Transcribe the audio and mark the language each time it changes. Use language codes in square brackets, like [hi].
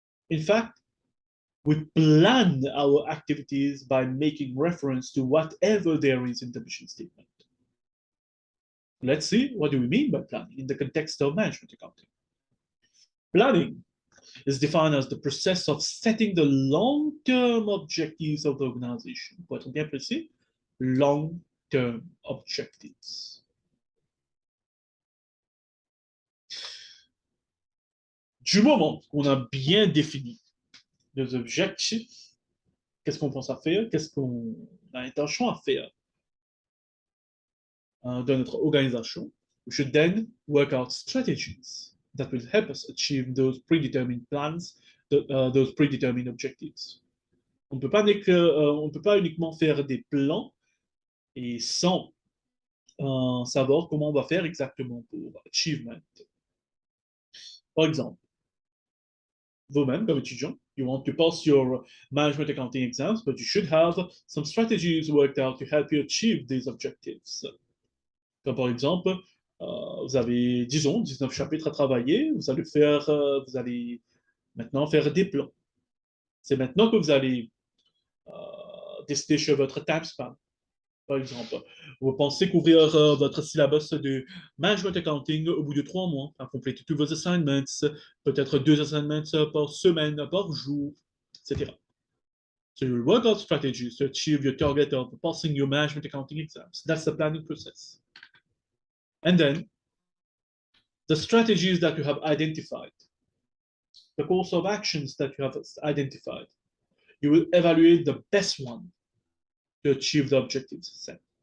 [en] In fact, we plan our activities by making reference to whatever there is in the mission statement. Let's see, what do we mean by planning in the context of management accounting? Planning is defined as the process of setting the long-term objectives of the organization. [fr] Pour être bien précis, [en] long-term objectives. [fr] Du moment qu'on a bien défini nos objectifs, qu'est-ce qu'on pense à faire, qu'est-ce qu'on a intention à faire dans notre organisation, [en] we should then work out strategies that will help us achieve those predetermined plans, those predetermined objectives. [fr] On ne peut pas uniquement faire des plans et sans savoir comment on va faire exactement pour achievement. Par exemple, vous-même, comme étudiant, [en] you want to pass your management accounting exams, but you should have some strategies worked out to help you achieve these objectives. [fr] Comme par exemple, vous avez, disons, 19 chapitres à travailler, vous allez maintenant faire des plans. C'est maintenant que vous allez décider sur votre time span. Par exemple, vous pensez couvrir votre syllabus de management accounting au bout de 3 mois, à compléter tous vos assignments, peut-être 2 assignments par semaine, par jour, etc. [en] So you'll work out strategies to achieve your target of passing your management accounting exams. That's the planning process. And then, the strategies that you have identified, the course of actions that you have identified, you will evaluate the best one to achieve the objectives set.